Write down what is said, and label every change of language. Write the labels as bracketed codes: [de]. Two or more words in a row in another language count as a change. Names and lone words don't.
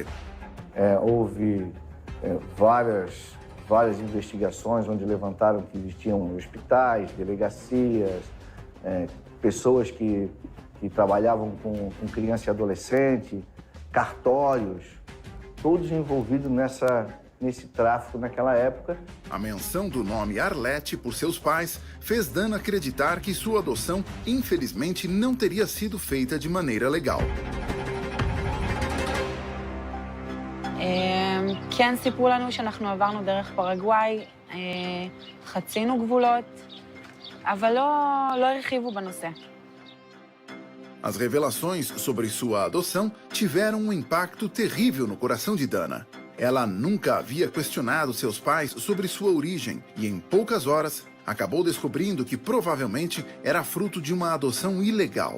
[pt] Houve várias investigações onde levantaram que existiam hospitais, delegacias, pessoas que trabalhavam com criança e adolescente, cartórios, todos envolvidos nesse tráfico naquela época. A menção do nome Arlete por seus pais fez Dana acreditar que sua adoção, infelizmente, não teria sido feita de maneira legal. [he] כן סיפרו לנו שאנחנו עברנו דרך פרגוואי, חצינו גבולות, אבל לא הרחיבו בנושא. [pt] As revelações sobre sua adoção tiveram um impacto terrível no coração de Dana. Ela nunca havia questionado seus pais sobre sua origem e, em poucas horas, acabou descobrindo que provavelmente era fruto de uma adoção ilegal.